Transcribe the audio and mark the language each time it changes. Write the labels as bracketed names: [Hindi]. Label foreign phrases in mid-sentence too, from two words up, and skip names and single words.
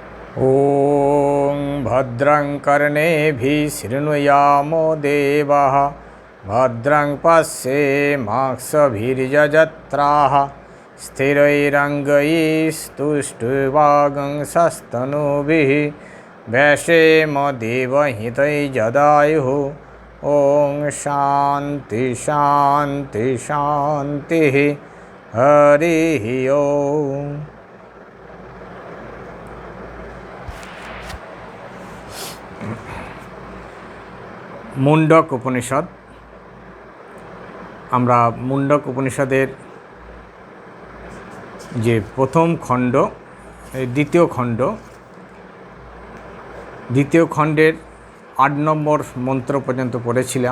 [Sanskrit] ॐ भद्रं कर्णेभिः शृणुयामो देवः भद्रं पश्येमाक्षभिर्यजत्राः स्थिरैरङ्गैस्तुष्टुवागंसस्तनूभिः व्यशेम देवहितैर्यदायुः। ॐ शान्ति शान्ति शान्तिः। हरिः ओम्। মুন্ডক উপনিষদ। [Bangla] আমরা মুন্ডক উপনিষদের যে প্রথম খণ্ড, দ্বিতীয় খণ্ডের 8 নম্বর মন্ত্র পর্যন্ত পড়েছিলাম।